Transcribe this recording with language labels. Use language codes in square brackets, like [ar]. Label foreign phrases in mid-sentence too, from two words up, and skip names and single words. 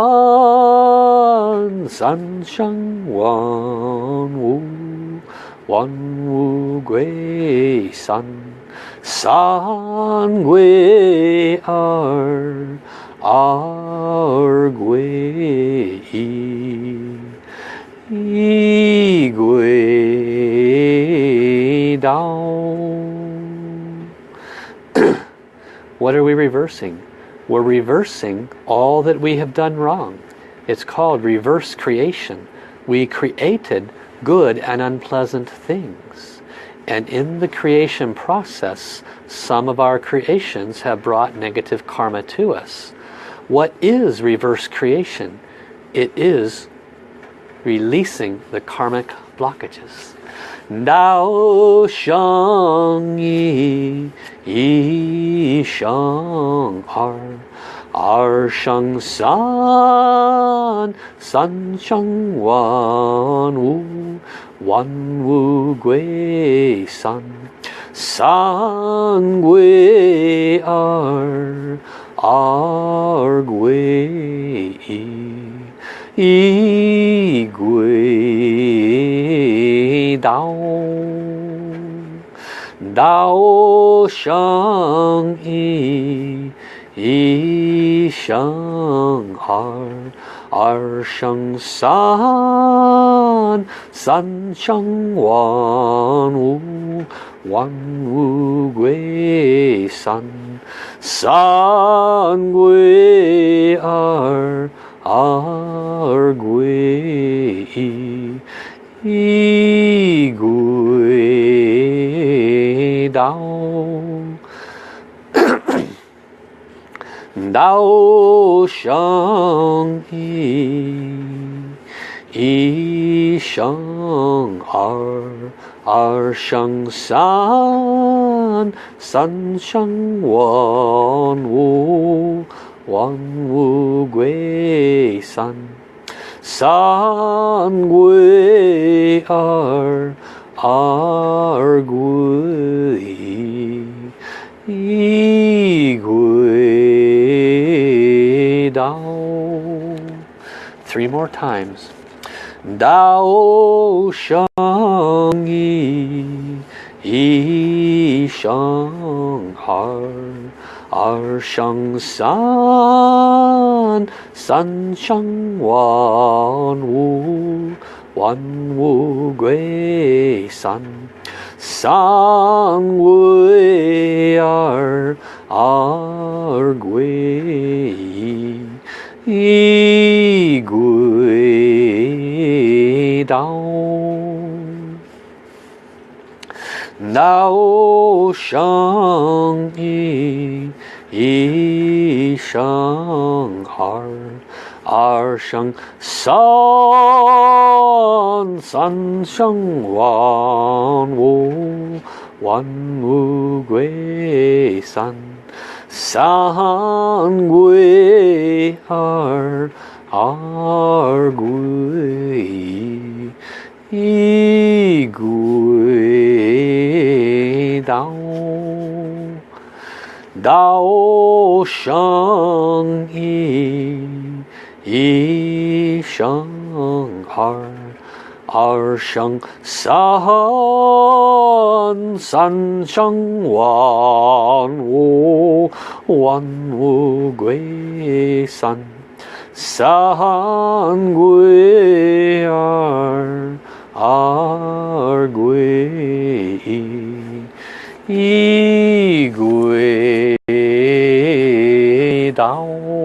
[zh] 三生万物，万物归三，三归二，二归一，一归道。 [en] What are we reversing? We're reversing all that we have done wrong. It's called reverse creation. We created good and unpleasant things. And in the creation process, some of our creations have brought negative karma to us. What is reverse creation? It is releasing the karmic blockages. [zh] 道生一，一生二，二生三，三生万物，万物归三，三归二，二归一归道，道生一，一生二，二生三，三生万物，万物归三，三归二，二归一归道，道生一，一生二，二生三，三生万物，万物归三, 三归二，二归一归道. [en] 3 more times. [zh] 道生一，一生二，二生三，三生万物，万物归三，三归二，二归一归道，道生一，一生二，二生三，三生万物，万物归三，三归二，二归一归道, 道生一，一生二，二生三，三生万物，万物归三，三归二，二归道.